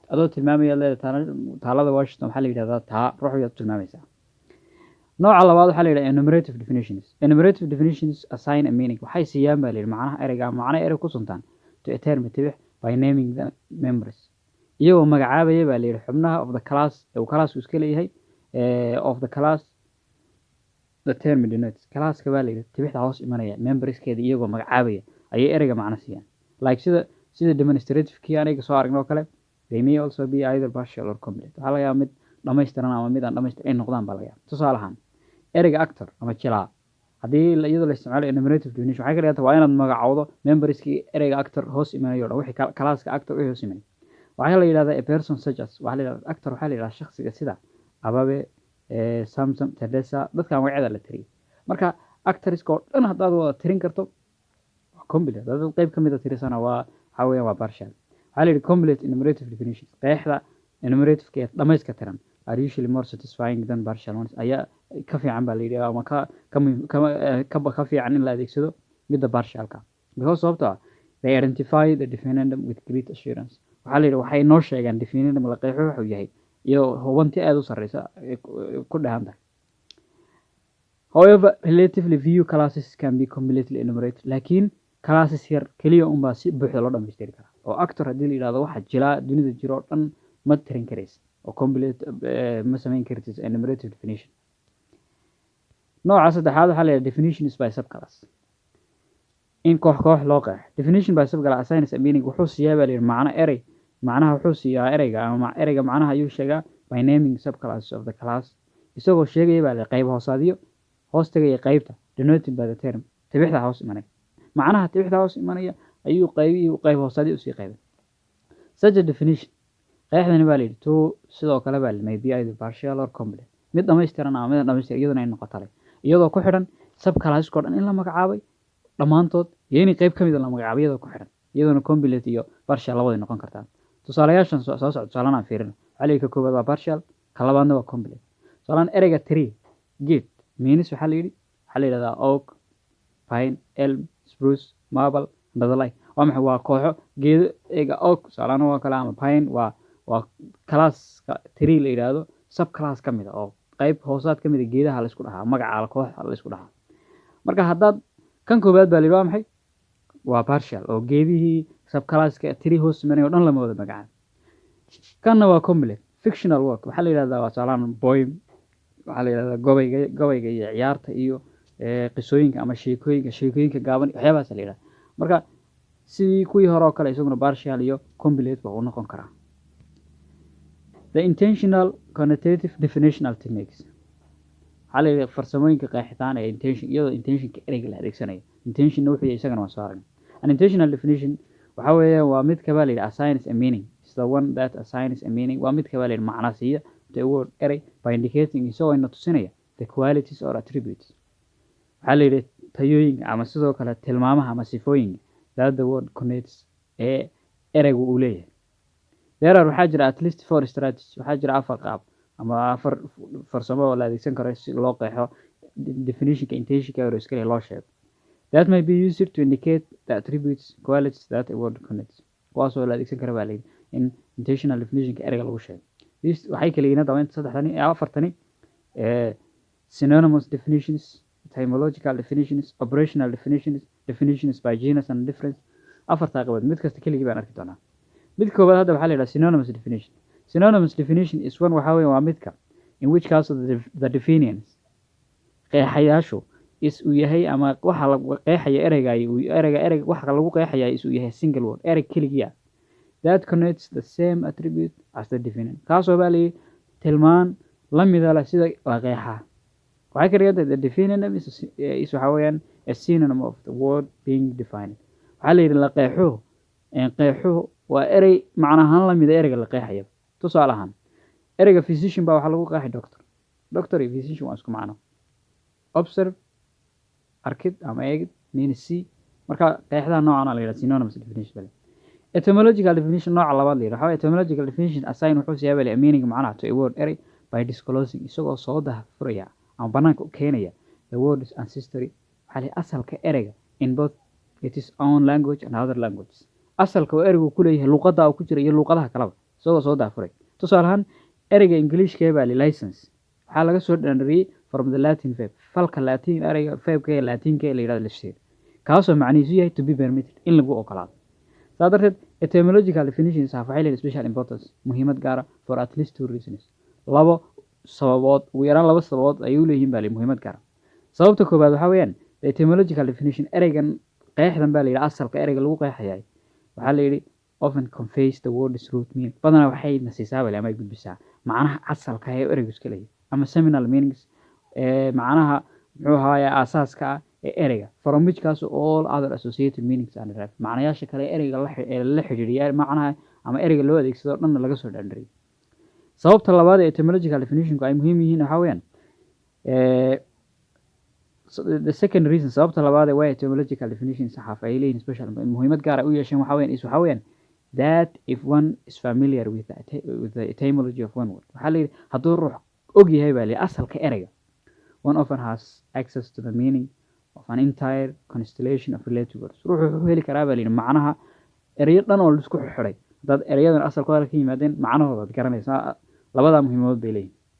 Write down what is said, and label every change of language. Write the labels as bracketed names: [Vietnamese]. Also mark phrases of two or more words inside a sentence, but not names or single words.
[Somali] adoo tilmaamaya leedahay taallada Washington waxaa la yidhahdaa taa ruuxu tilmaamaysaa nooca labaad waxaa la yidhahdaa [English] enumerative definitions assign a meaning [Somali] waxay siiyaan baa la yidhi macnaha ereyga macnaha erey ku suntaan [English] to a term [Somali] tibix [English] by naming the members [Somali] iyagoo magacaabaya baa la yidhi xubnaha [English] of the class [Somali] ee uu classku iska leeyahay [English] of the class the term denotes [Somali] classka baa la yidhi tibixda hoos imanaya memberskeeda iyagoo magacaabaya ayay ereyga macno siiyaan like sida demonstrative kii aniga soo aragnay oo kale [English] they may also be either partial or complete [Somali] waxaa laga yaabaa mid dhammaystiran ama mid aan dhammaystiran ay noqdaan baa laga yaabaa tusaale ahaan ereyga actor ama jilaa haddii iyadoo la isticmaalayo [English] enumerative definition [Somali] waxay ka dhiganta waa inaad magacowdo memberskii ereyga actor hoos imanayo dhan wixii classka actor u hoos imanay waxaa la yidhahdaa [English] a person such as [Somali] waxaa la yidhahdaa actor waxaa la yidhahdaa shakhsiga sida Ababe Samson Tedessa dadkan magacyada la tiriyay marka actorska oo dhan haddaad wada tirin karto waa complete haddaad qayb ka mid ah tirisana waa waxa weeyaan waa partial waxaa la yidhi [English] complete enumerative definitions [Somali] qeexda enumerative ee dhammayska tiran [English] are usually more satisfying than partial ones [Somali] ayaa ka fiican baa la yidhi ama ka fiican in la adeegsado midda partialka because sababtoo ah [English] they identify the definition with great assurance [Somali] waxaa la yidhi waxay noo sheegaan definition la qeexo wuxuu yahay iyo hubanti aad u sarreysa ku dhahan tahay [English] however relatively few classes can be completely enumerated [Somali] laakiin classes yar kaliya unbaa si buuxda loo dhammaystiri karaa oo actor haddii la yidhahdo waxa jilaa dunida jiro oo dhan ma tirin karaysa oo complete ma samayn kartid [English] enumerative definition [Somali] nooca saddexaad waxaa la yidhahdaa [English] definitions by subclass [Somali] in koox loo qeexo [English] definition by subclass assigns a meaning [Somali] wuxuu siiyaa baa la yidhi macno erey macnaha wuxuu siiyaa ereyga ama ereyga macnaha ayuu sheegaa [English] by naming subclasses of the class [Somali] isagoo sheegaya baa la qayb hoosaadiyo hoos tagaya qaybta [English] denoted by the term [Somali] tibixda hoos imanaya macnaha tibixda hoos imanaya ayuu qayb hoosaadiyo usii qaybay [English] such a [Somali] definition qeexdani baa la yidhi to sidoo kale baa [English] may be either partial or complete [Somali] mid dhammaystiran ama mid dhammaystiran iyaduna ay noqoto iyadoo ku xidhan subclassesko dhan in la magacaabay dhammaantood iyo in qayb ka mid ah la magacaabo iyadoo ku xiran iyadoo complete iyo partial labada noqon kartaa tusaalayaashan soo socda tusaalana fiirin xalliga koobaad waa partial ka labaadna waa complete tusaalaan ereyga tree geed means waxaa la yidhahdaa [English] oak pine elm spruce maple and the like [Somali] waa maxay waa kooxo geedo eega oak tusaalaana waa kale ama pine waa classka tree la yidhaahdo sub class ka mid ah oo qayb hoosaad ka mid ah geedaha la isku dhahaa magaca koox la isku dhahaa marka haddaad kan koobaad baa la yidhi waa maxay waa partial oo geedihii sub classka tree hoos sameynaya oo dhan lama wada magacaabo kanna waa complete [English] fictional work [Somali] waxaa la yidhahdaa waa tusaalaan poem waxaa la yidhahdaa gobayga iyo ciyaarta iyo qisooyinka ama sheekooyinka gaaban waxyaabahaas la yidhahdaa marka sidii kuwii hore oo kale isaguna partial iyo complete ba uu noqon karaa [English] the intentional connotative definitional techniques [Somali] waxaa la yidhahdaa farsamooyinka qeexitaan ee iyadoo intentionka ereyga la adeegsanayo intentionna wuxuu yahay isagana waa soo aragnay [English] an intentional definition [Somali] waxa weeye waa mid kabaa la yidhi [English] assigns a meaning is the one that assigns a meaning [Somali] waa mid kabaa la yidhi macna siiya [English] the word erey by indicating [Somali] isagoo ina tusinaya [English] the qualities or [Somali] attributes waxaa la yidhi tayooyinka ama sidoo kale tilmaamaha ama sifooyinka [English] that the word connotes [Somali] ee ereygu uu leeyahay [English] there are [Somali] waxaa jira [English] at least 4 strategies [Somali] waxaa jira 4 qaab ama 4 farsamo oo la adeegsan karo si loo qeexo definitionka intentionka oo iska loo sheego [English] that may be used to indicate the attributes qualities that a word connotes [Somali] kuwaasoo la adeegsan kara baa la yidhi in intentional definitionka ereyga lagu sheego waxay kala yihiin dawaan saddexdani afartani [English] synonymous definitions etymological definitions operational definitions by genus and difference [Somali] afarta qabood mid kasta keligii baan arki doonaa mid koobaad hadda waxaa la yidhaha [English] synonymous definition is one [Somali] waxaa weeye waa midka [English] in which case the definitions [Somali] qeexayaashu is uu yahay ama waxa lagu qeexaya ereyga waxa lagu qeexaya is uu yahay [English] single word [Somali] erey keligii ah [English] that connotes the same attribute as the definient [Somali] kaasoo baa la tilmaan la mida leh sida la qeexa waxay ka dhiganta [English] the definient is [Somali] waxa weeyaan [English] a synonym of the word being defined [Somali] waxaa la yidhi la qeexo waa erey macnahaan la mida ereyga la qeexaya tusaale ahaan ereyga physician baa waxaa lagu qeexay doctor iyo physician waa isku macno observe arkid ama eegid [English] means see [Somali] marka qeexdaha noocan la yidhaha [English] synonymous definition [Somali] bale [English] etymological definition [Somali] nooca labaad la yidhaha waxaa [English] etymological definition assign [Somali] wuxuu siyaaba le meaning macnaha [English] to a word [Somali] erey [English] by disclosing [Somali] isagoo soo furaya ama banaanka u keenaya [English] the word's ancestry [Somali] waxaa la asalka ereyga [English] in both its own language and other languages [Somali] asalka oo ereygu ku leeyahay luqadda uu ku jira iyo luqadaha kaleba isagoo soo daafuray tusaale ahaan ereyga Englishka baa license waxaa laga soo dhanriyay [English] from the Latin verb [Somali] falka Latin ereyga verbka ee Latinka ee la yiraahdo listed kaasoo macnihiisu yahay [English] to be permitted [Somali] in lagu ogolaado saa darteed [English] etymological definitions [Somali] waxay leedahay [English] special importance [Somali] muhiimad gaar ah [English] for at least 2 reasons [Somali] labo sababood ugu yaraan laba sababood ayuu leeyihiin baa muhiimad gaar sababta koobaad waxa weeyaan etymological definition ereygan qeexdan baa la yiraahdaa asalka ereyga lagu qeexayay waxaa la yiri [English] often conveys the word's root meaning [Somali] badanaa waxay nasiisaa bale ama ay gudbisaa macnaha asalka ee ereygu iska leeyahay ama [English] seminal meanings [Somali] macnaha muxuu ahaaya asaaska ah ee ereyga [English] from which [Somali] kaas [English] all other associated meanings and derived [Somali] macnayaasha kale ereyga la xiriiriya macnaha ama ereyga loo adeegsado dhan laga soo dhandhariyo sababta labaad ee etymological definitionku ay muhiim yihiin waxa weeyaan [English] the second reason [Somali] sababta labaad ee [English] etymological definitions [Somali] saxaaf ay leeyihiin special muhiimad gaar ah u yeesheen waxa weeyaan [English] that if one is familiar with the etymology of one word [Somali] waxa la yiri hadduu ruux og yahay baa asalka ereyga [English] one often has access to the meaning of an entire constellation of related words [Somali] ruuxu wuxuu heli karaa baa macnaha ereyo dhan oo la isku xiray dad ereyadan asalkooda ka yimaadeen macnahooda garanaysaa labada muhiimood bay leeyihiin